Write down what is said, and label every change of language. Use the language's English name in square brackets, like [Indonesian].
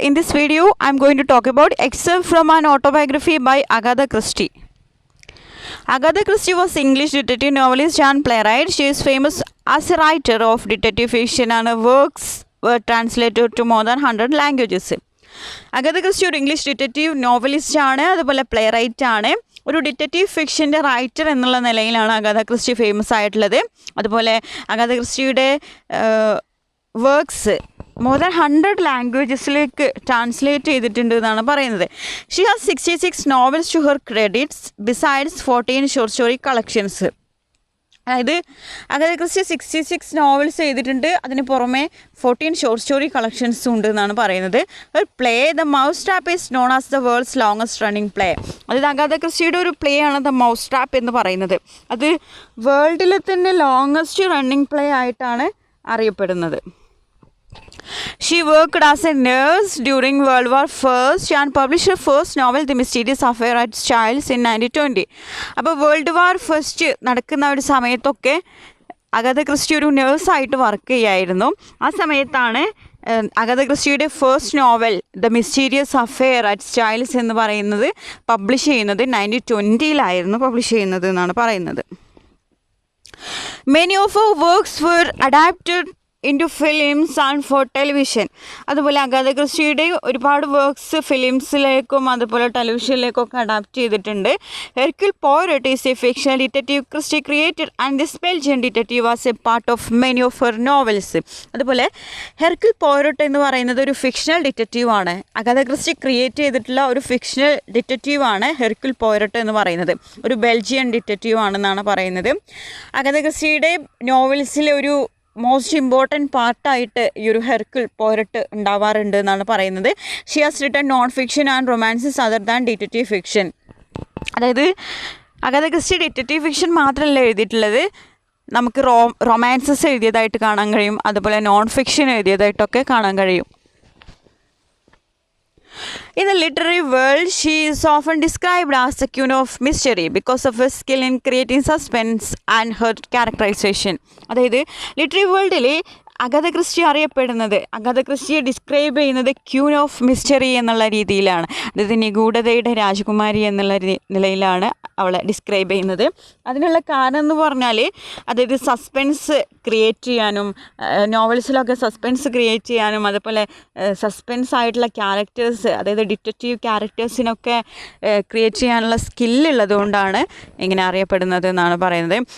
[English] In this video, I am going to talk about Excerpts from an Autobiography by Agatha Christie. Agatha Christie was English detective novelist and playwright. She is famous as a writer of detective fiction and her works were translated to more than 100 languages. [Malayalam] Agatha Christie ഒരു English detective novelist ആണ്, അതുപോലെ play right ആണ്. ഒരു detective ഫിക്ഷൻ്റെ writer എന്നുള്ള നിലയിലാണ് അഗാഥ Christy famous ആയിട്ടുള്ളത്. അതുപോലെ അഗാഥ ക്രിസ്റ്റിയുടെ works more than 100 ലാംഗ്വേജസിലേക്ക് translate ചെയ്തിട്ടുണ്ട് എന്നാണ് പറയുന്നത്. [English] She has 66 novels to her credits besides 14 short story collections. [Malayalam] അതായത് അഗാഥ ക്രിസ്റ്റി 66 നോവൽസ് എഴുതിയിട്ടുണ്ട്, അതിന് പുറമെ 14 ഷോർട്ട് സ്റ്റോറി കളക്ഷൻസും ഉണ്ട് എന്നാണ് പറയുന്നത്. ഒരു [English] Play the mouse trap is known as the world's longest running play. [Malayalam] അതായത് അഗാഥ ക്രിസ്റ്റിയുടെ ഒരു പ്ലേ ആണ് ദ മൗസ് ട്രാപ്പ് എന്ന് പറയുന്നത്. അത് വേൾഡിലെ തന്നെ ലോങ്ങസ്റ്റ് റണ്ണിങ് പ്ലേ ആയിട്ടാണ് അറിയപ്പെടുന്നത്. [English] She worked as a nurse during World War I and published her first novel, The Mysterious Affair at Childs, in 1920. [Malayalam] അപ്പോൾ വേൾഡ് വാർ ഫസ്റ്റ് നടക്കുന്ന ഒരു സമയത്തൊക്കെ അഗാഥ ക്രിസ്റ്റി ഒരു നേഴ്സായിട്ട് വർക്ക് ചെയ്യായിരുന്നു. ആ സമയത്താണ് അഗാഥ ക്രിസ്റ്റിയുടെ first novel the mysterious affair at child's എന്ന് പറയുന്നത് പബ്ലിഷ് ചെയ്യുന്നത് 1920 പബ്ലിഷ് ചെയ്യുന്നത് എന്നാണ് പറയുന്നത്. [English] Many of her works were adapted into films and for television. [Malayalam] അതുപോലെ അഗാഥ ക്രിസ്റ്റിയുടെ ഒരുപാട് വർക്ക്സ് ഫിലിംസിലേക്കും അതുപോലെ ടെലിവിഷനിലേക്കൊക്കെ അഡാപ്റ്റ് ചെയ്തിട്ടുണ്ട്. [English] Hercule Poirot is a fictional detective Christie created and this Belgian detective was a part of many of her novels. [Malayalam] അതുപോലെ ഹെർക്യൂൾ പോയറോട്ട് എന്ന് പറയുന്നത് ഒരു fictional detective ആണ്. അഗാഥ Christy create ചെയ്തിട്ടുള്ള ഒരു ഫിക്ഷണൽ ഡിറ്റക്റ്റീവ് ആണ് ഹെർക്യൂൾ പോയറോട്ട് എന്ന് പറയുന്നത്. ഒരു ബെൽജിയൻ ഡിറ്റക്റ്റീവ് ആണെന്നാണ് പറയുന്നത്. അഗാഥ ക്രിസ്റ്റിയുടെ നോവൽസിലെ ഒരു മോസ്റ്റ് ഇമ്പോർട്ടൻറ്റ് പാർട്ടായിട്ട് ഈ ഒരു ഹെർക്യൂൾ പോയറോട്ട് ഉണ്ടാവാറുണ്ട് എന്നാണ് പറയുന്നത്. [English] She has written non fiction and romances other than detective fiction. [Malayalam] അതായത് അഗാഥ ക്രിസ്റ്റി ഡിറ്റക്റ്റീവ് ഫിക്ഷൻ മാത്രമല്ല എഴുതിയിട്ടുള്ളത്, നമുക്ക് റൊമാൻസസ് എഴുതിയതായിട്ട് കാണാൻ കഴിയും, അതുപോലെ നോൺ ഫിക്ഷൻ എഴുതിയതായിട്ടൊക്കെ കാണാൻ കഴിയും. In the literary world, she is often described as the queen of mystery because of her skill in creating suspense and her characterization. അതായത് ലിറ്റററി വേൾഡിൽ അഗാഥ ക്രിസ്റ്റി അറിയപ്പെടുന്നത്, അഗാഥ ക്രിസ്റ്റിയെ ഡിസ്ക്രൈബ് ചെയ്യുന്നത് ക്യൂൻ ഓഫ് മിസ്റ്ററി എന്നുള്ള രീതിയിലാണ്. അതായത് നിഗൂഢതയുടെ രാജകുമാരി എന്നുള്ള നിലയിലാണ് അവളെ ഡിസ്ക്രൈബ് ചെയ്യുന്നത്. അതിനുള്ള കാരണം എന്ന് പറഞ്ഞാൽ അതായത് സസ്പെൻസ് ക്രിയേറ്റ് ചെയ്യാനും നോവൽസിലൊക്കെ സസ്പെൻസ് ക്രിയേറ്റ് ചെയ്യാനും അതുപോലെ സസ്പെൻസ് ആയിട്ടുള്ള ക്യാരക്ടേഴ്സ്, അതായത് ഡിറ്റക്റ്റീവ് ക്യാരക്ടേഴ്സിനൊക്കെ ക്രിയേറ്റ് ചെയ്യാനുള്ള സ്കില്ലുള്ളത് കൊണ്ടാണ് ഇങ്ങനെ അറിയപ്പെടുന്നത് എന്നാണ് പറയുന്നത്.